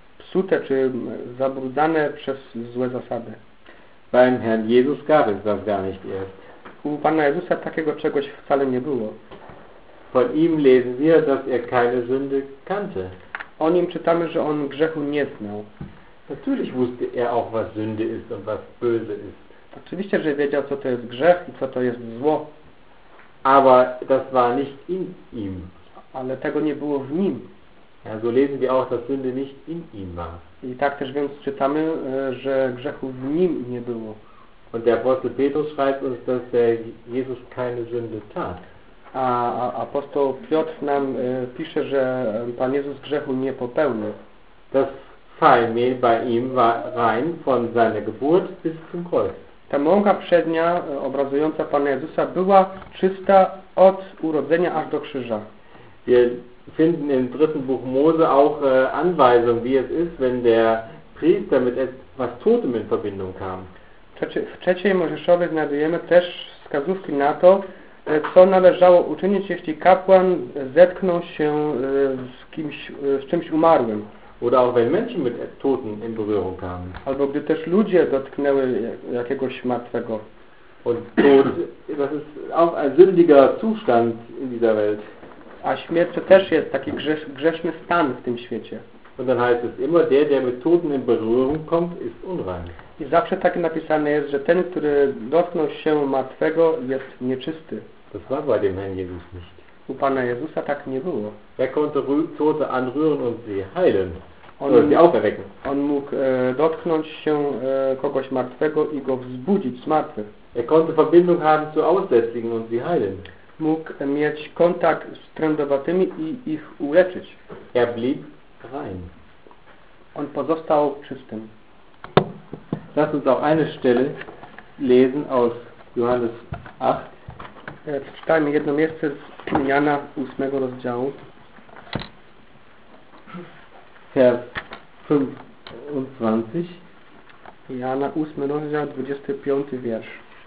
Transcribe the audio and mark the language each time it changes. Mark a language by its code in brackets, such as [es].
[pl] zepsute czy zabrudzane przez złe zasady. [de] Beim Herrn Jesus gab es das gar nicht erst. [pl] U Pana Jezusa takiego czegoś wcale nie było. [de] Von ihm lesen wir, dass er keine Sünde kannte. [pl] O nim czytamy, że on grzechu nie znał. [de] Natürlich wusste er auch, was Sünde ist und was böse ist. [pl] Oczywiście, że wiedział, co to jest grzech i co to jest zło. [de] Aber das war nicht in ihm. [pl] Ale tego nie było w nim. [de] Ja, so lesen wir auch, dass Sünde nicht in ihm war. [pl] I tak też więc czytamy, że grzechu w nim nie było. [de] Und der Apostel Petrus schreibt uns, dass der Jesus keine Sünde tat. [pl] A apostoł Piotr nam pisze, że Pan Jezus grzechu nie popełnił. [de] Das Feinmehl bei ihm war rein von seiner Geburt bis zum Kreuz. [pl] Ta mąka przednia obrazująca Pana Jezusa była czysta od urodzenia aż do krzyża. [de] Wir finden im dritten Buch Mose auch Anweisungen, wie es ist, wenn der Priester mit etwas Totem in Verbindung kam. [pl] W trzeciej Mojżeszowej znajdujemy też wskazówki na to, co należało uczynić, jeśli kapłan zetknął się z kimś, z czymś umarłym. [de] Oder auch wenn Menschen mit Toten in Berührung kamen. [pl] Albo gdy też ludzie dotknęły jakiegoś martwego. [de] Und Tod, das ist auch ein sündiger Zustand in dieser Welt. [pl] A śmierć to też jest taki grzeszny stan w tym świecie. [de] Und dann heißt es immer, der mit Toten in Berührung kommt, ist unrein. [pl] I zawsze tak napisane jest, że ten, który dotknął się martwego, jest nieczysty. [de] Das war bei dem Herrn Jesus nicht. [pl] U Pana Jezusa tak nie było. [de] Er konnte Tote anrühren und sie heilen. [pl] On, [de] sie auferwecken. [pl] On mógł dotknąć się kogoś martwego i go wzbudzić z martwych. [de] Er konnte Verbindung haben zu Aussätzigen und sie heilen. [pl] Mógł mieć kontakt z trędowatymi i ich uleczyć. [de] Er blieb rein. [pl] On pozostał czystym. [de] Lass uns auch eine Stelle lesen aus Johannes 8. [pl] Czytajmy jedno miejsce z Jana 8 rozdziału. [de] Vers 25. [pl] Jana 8 rozdział, 25 wiersz.